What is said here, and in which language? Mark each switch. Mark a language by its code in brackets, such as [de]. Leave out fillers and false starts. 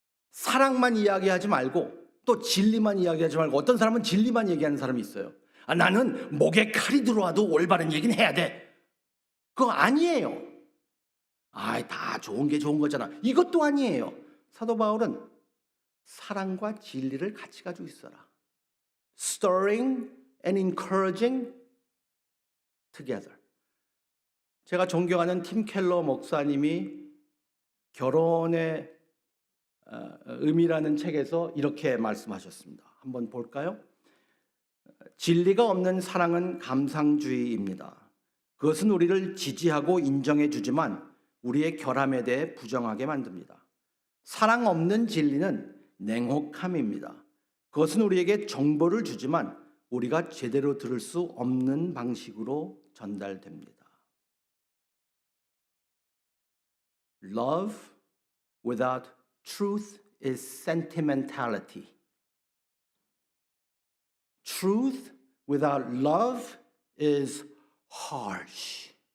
[ko] 사랑만 이야기하지 말고 또 진리만 이야기하지 말고, 어떤 사람은 진리만 얘기하는 사람이 있어요. 나는 목에 칼이 들어와도 올바른 얘기는 해야 돼. 그거 아니에요. 다 좋은 게 좋은 거잖아. 이것도 아니에요. 사도 바울은 사랑과 진리를 같이 가지고 있어라. [en] Stirring and encouraging together. [ko] 제가 존경하는 팀 켈러 목사님이 결혼의 의미라는 책에서 이렇게 말씀하셨습니다. 한번 볼까요? 진리가 없는 사랑은 감상주의입니다. 그것은 우리를 지지하고 인정해 주지만 우리의 결함에 대해 부정하게 만듭니다. 사랑 없는 진리는 냉혹함입니다. 그것은 우리에게 정보를 주지만 우리가 제대로 들을 수 없는 방식으로 전달됩니다. [en] Love without truth is sentimentality. Truth without love is harsh.